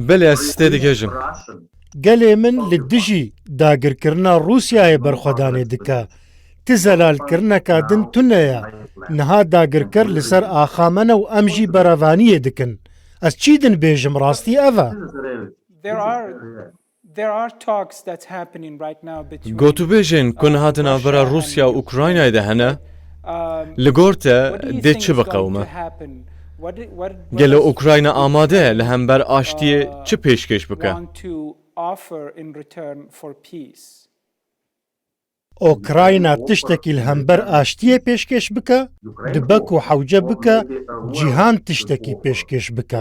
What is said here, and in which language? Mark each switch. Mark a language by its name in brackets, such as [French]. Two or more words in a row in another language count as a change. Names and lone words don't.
[Kurdish] Belê ez tê digehîjim. gelê min li dijî dagirkirina Rûsyayê berxwedanê dike. Ti zelalkirineka din tune ye. Niha dagirker li ser axamene û em jî berevaniyê dikin. Ez çi din bêjim rastî ev e? [English] There are talks that's happening right now between [Kurdish] گوتوبێژên ku hatin navbera Rûsya û Ukraynayê de hene, li gor te dê çi biqewime? Gelo Ukrayna amade ye li hember aştiyê çi pêşkêş bike? Ukrayna tiştekî li hember aştiyê pêşkêş bike, dibe ku hewce bike, cîhan tiştekî pêşkêş bike.